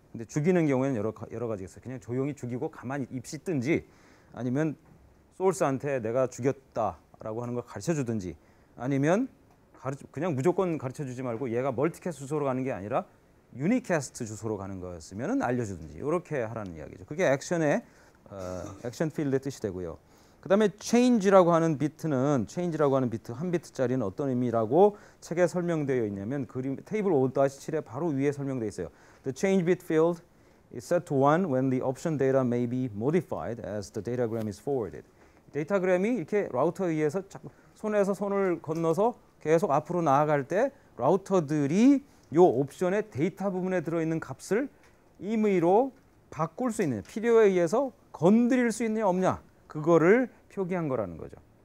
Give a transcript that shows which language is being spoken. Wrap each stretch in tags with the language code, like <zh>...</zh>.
<ko>근데 죽이는 경우에는 여러 가지가 있어요. 그냥 조용히 죽이고 가만히 입 씻든지 아니면 소울스한테 내가 죽였다라고 하는 걸 가르쳐 주든지 아니면 그냥 무조건 가르쳐 주지 말고 얘가 멀티캐스트 주소로 가는 게 아니라 유니캐스트 주소로 가는 거였으면 알려주든지 이렇게 하라는 이야기죠. 그게 액션의 액션 필드의 뜻이 되고요. 그 다음에 change라고 하는 비트 한 비트짜리는 어떤 의미라고 책에 설명되어 있냐면 그림 테이블 5-7에 바로 위에 설명되어 있어요.</ko> <en>The change bit field is set to 1 when the option data may be modified as the datagram is forwarded.</en> <ko>데이터그램이 이렇게 라우터에 의해서 손에서 손을 건너서 계속 앞으로 나아갈 때 라우터들이 요 옵션의 데이터 부분에 들어있는 값을 임의로 바꿀 수 있느냐, 필요에 의해서 건드릴 수 있느냐 없냐, 그거를 표기한 거라는 거죠.</ko>